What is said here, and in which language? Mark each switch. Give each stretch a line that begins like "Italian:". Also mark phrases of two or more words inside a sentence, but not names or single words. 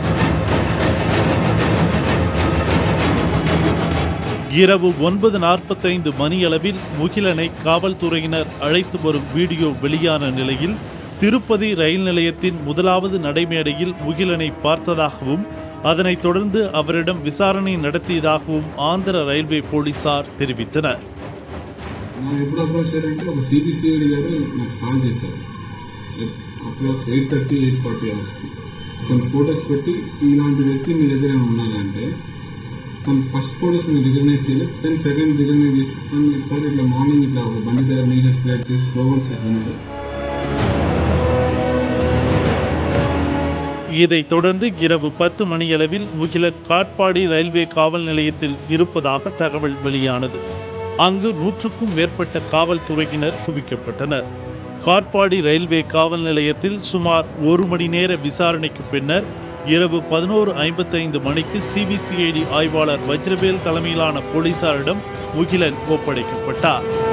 Tamil: இரவு 9:45 மணியளவில் முகிலனை காவல்துறையினர் அழைத்து வரும் வீடியோ வெளியான நிலையில் திருப்பதி ரயில் நிலையத்தின் முதலாவது நடைமேடையில் முகிலனை பார்த்ததாகவும் அதனைத் தொடர்ந்து அவரிடம் விசாரணை நடத்தியதாகவும் ஆந்திர ரயில்வே போலீசார் தெரிவித்தனர்.
Telugu: நான் ఎప్పుడు అప్రోచ్ చేయాలంటే ఒక సిబిసిఐడి గారు నాకు కాల్ చేశారు. అప్రాక్స్ 8:30 8:40 అవర్స్కి తను ఫొటోస్ పెట్టి ఇలాంటి వ్యక్తి మీ దగ్గర ఉన్నారంటే తను
English: first photos
Telugu: మీరు రికగ్నైజ్ చేయలేదు,
English: then second
Telugu: రికగ్నైజ్ చేసుకుంటాను. సార్ ఇట్లా మార్నింగ్ ఇట్లా ఒక బండి దగ్గర నీళ్ళ స్ప్రేడ్ చేసి స్లోగన్స్ చేస్తున్నారు.
Tamil: இதைத் தொடர்ந்து இரவு 10 மணியளவில் முகிலன் காட்பாடி ரயில்வே காவல் நிலையத்தில் இருப்பதாக தகவல் வெளியானது. அங்கு 100க்கும் மேற்பட்ட காவல்துறையினர் குவிக்கப்பட்டனர். காட்பாடி ரயில்வே காவல் நிலையத்தில் சுமார் 1 மணி நேர விசாரணைக்கு பின்னர் இரவு 11:55 மணிக்கு சிபிசிஐடி ஆய்வாளர் வஜ்ரவேல் தலைமையிலான போலீசாரிடம் முகிலன் ஒப்படைக்கப்பட்டார்.